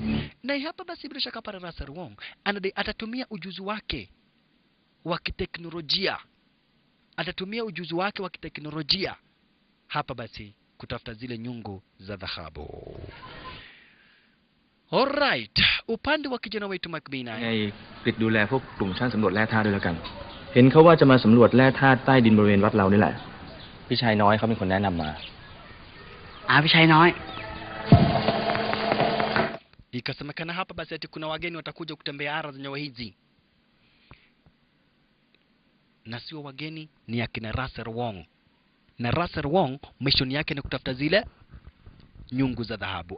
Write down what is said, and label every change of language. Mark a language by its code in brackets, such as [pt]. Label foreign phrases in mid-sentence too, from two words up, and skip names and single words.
[sw] Na hapa basi bila shaka para Russell Wong atatumia ujuzi wake wa kiteknolojia. Atatumia ujuzi wake wa kiteknolojia hapa basi kutafuta zile nyungu za dhahabu. Alright, upande wa kijana wetu McBean [th] ให้กฤษดูแลพวกกลุ่มช่างสำรวจแร่ธาตุด้วยแล้วกันเห็นเขาว่าจะมาสำรวจแร่ธาตุใต้ดินบริเวณวัดเรานี่แหละพี่ชายน้อยเขาเป็นคนแนะนำมา พี่ชายน้อย [sw] Ikasemekana hapa basi ati kuna wageni watakuja kutembea ardhi za nyawa hizi. Na sio wageni, ni akina Russell Wong. Na Russell Wong mission yake ni kutafuta zile nyungu za dhahabu.